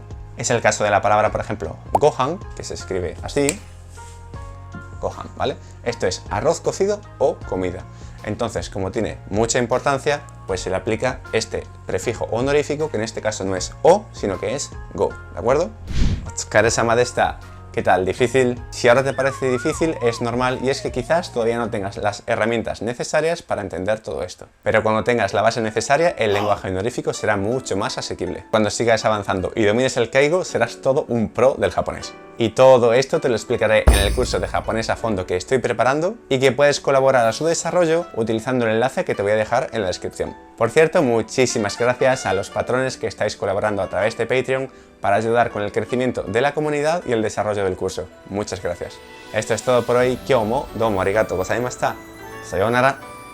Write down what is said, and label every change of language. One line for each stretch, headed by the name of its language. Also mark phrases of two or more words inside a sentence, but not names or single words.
Spanish: Es el caso de la palabra, por ejemplo, gohan, que se escribe así, gohan, ¿vale? Esto es arroz cocido o comida. Entonces, como tiene mucha importancia, pues se le aplica este prefijo honorífico, que en este caso no es o, sino que es go, ¿de acuerdo?
Japanese: Otsukare-sama deshita.
Spanish: ¿Qué tal? ¿Difícil? Si ahora te parece difícil, es normal y es que quizás todavía no tengas las herramientas necesarias para entender todo esto. Pero cuando tengas la base necesaria, el lenguaje honorífico será mucho más asequible. Cuando sigas avanzando y domines el keigo, serás
Japanese: todo un pro
Spanish: del japonés. Y todo esto te lo explicaré en el curso de japonés a fondo que estoy preparando y que puedes colaborar a su desarrollo utilizando el enlace que te voy a dejar en la descripción. Por cierto, muchísimas gracias a los patrones que estáis colaborando a través de Patreon para ayudar con el crecimiento de la comunidad y el desarrollo del curso. Muchas gracias. Esto es todo por hoy.
Japanese: Kyou mo domo arigatou gozaimashita. Sayonara.